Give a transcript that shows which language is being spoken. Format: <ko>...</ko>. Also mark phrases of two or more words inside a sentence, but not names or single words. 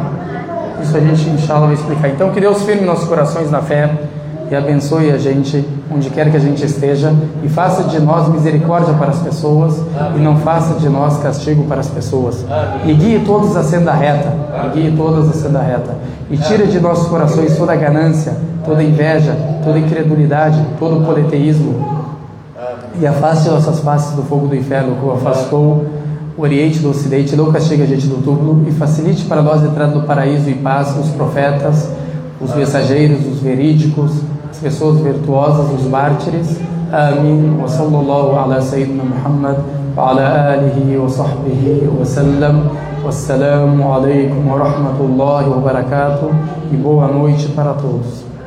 <pt>Isso a gente, inshallah, vai explicar. Então, que Deus firme nossos corações na fé e abençoe a gente onde quer que a gente esteja, e faça de nós misericórdia para as pessoas e não faça de nós castigo para as pessoas, e guie todos a senda reta, e tire de nossos corações toda a ganância, toda a inveja, toda a incredulidade, todo o politeísmo, e afaste nossas faces do fogo do inferno, como afastou o Oriente do Ocidente. Não castigue a gente do túmulo e facilite para nós a entrada no paraíso em paz, os profetas, os mensageiros, os verídicos, as pessoas virtuosas, os mártires. Amém.</pt> <ar>وصلى الله على سيدنا محمد وعلى آله وصحبه وسلم. والسلام عليكم ورحمة الله وبركاته.</ar> <pt>E boa noite para todos.</pt>